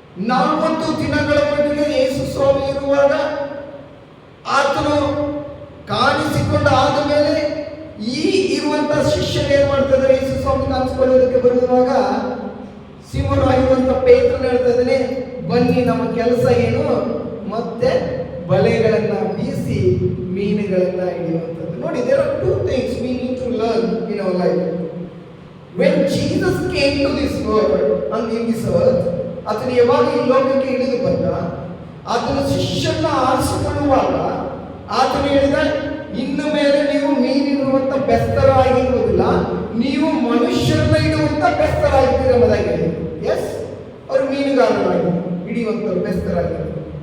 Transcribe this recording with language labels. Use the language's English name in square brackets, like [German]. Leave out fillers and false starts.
[Kannada] 40 ದಿನಗಳವರೆಗೆ ಯೇಸು ಸ್ವಾಮಿ ಇರುವಾಗ ಆತನು ಕಾಣಿಸಿಕೊಂಡ ಆದ ಮೇಲೆ ಈ ಇರುವಂತಹ ಶಿಷ್ಯರು ಏನ್ ಮಾಡ್ತಿದ್ದಾರೆ, ಯೇಸು ಸ್ವಾಮಿ ಕಾಣಿಸಿಕೊಳ್ಳೋದಕ್ಕೆ ಬರುವಾಗ ಸಿಂಹರು ಆಗಿರುವಂತ ಪೇತ್ರನ ಹೇಳ್ತಾ ಇದ್ದಾನೆ, ಬನ್ನಿ ನಮ್ಮ ಕೆಲಸ ಏನು, ಮತ್ತೆ ಬಲೆಗಳನ್ನ ಬೀಸಿ ಮೀನುಗಳನ್ನ ಹಿಡಿಯುವಂಥದ್ದು. ನೋಡಿ, [English] there are 2 things we need to learn in our life. When Jesus came to this world and in this earth, [Kannada] ಆತನು ಯಾವಾಗ ಈ ಲೋಕಕ್ಕೆ ಇಳಿದು ಬಂದ, ಆತನ ಶಿಷ್ಯರನ್ನ ಆರಿಸಿಕೊಳ್ಳುವಾಗ ಆತನು ಹೇಳಿದ, ಇನ್ನು ಮೇಲೆ ನೀವು ಮೀನಿರುವಂತ ಬೆಸ್ತರಾಗಿರುವುದಿಲ್ಲ, ನೀವು ಮನುಷ್ಯರನ್ನ ಇಡುವಂತ ಬೆಸ್ತರಾಗಿದ್ದೀರಿ ಎಂಬುದಾಗಿ. ಎಸ್, ಅವರು ಮೀನುಗಾರರಾಗಿ ಹಿಡಿಯುವಂತವ್ರು, ಬೆಸ್ತರಾಗಿದ್ದರು.